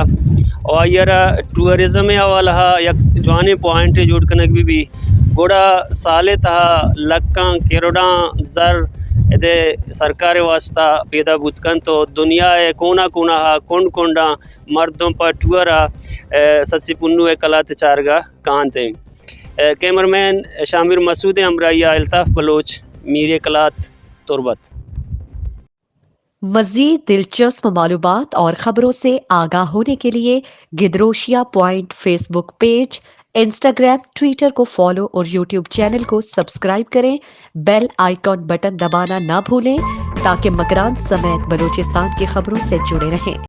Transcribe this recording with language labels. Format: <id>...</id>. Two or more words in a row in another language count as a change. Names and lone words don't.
<bal>اور آئیرا ٹورزم والا یک جوانے پوائنٹ جوڑ کنک بھی گوڑا سالے تہا لکاں کروڑاں زر دے سرکار واسطہ پیدا بودکن تو دنیا کونا کونا کونڈ کونڈا مردوں پر ٹورا سسی پنوے کلات چارگا کانتے کیمرمین شامر مسعود امرائیہ الطاف بلوچ میری کلات تربت.</bal> <ur>مزید دلچسپ معلومات اور خبروں سے آگاہ ہونے کے لیے گدروشیا پوائنٹ فیس بک پیج، انسٹاگرام، ٹویٹر کو فالو اور یوٹیوب چینل کو سبسکرائب کریں۔ بیل آئیکن بٹن دبانا نہ بھولیں تاکہ مکران سمیت بلوچستان کی خبروں سے جڑے رہیں۔</ur>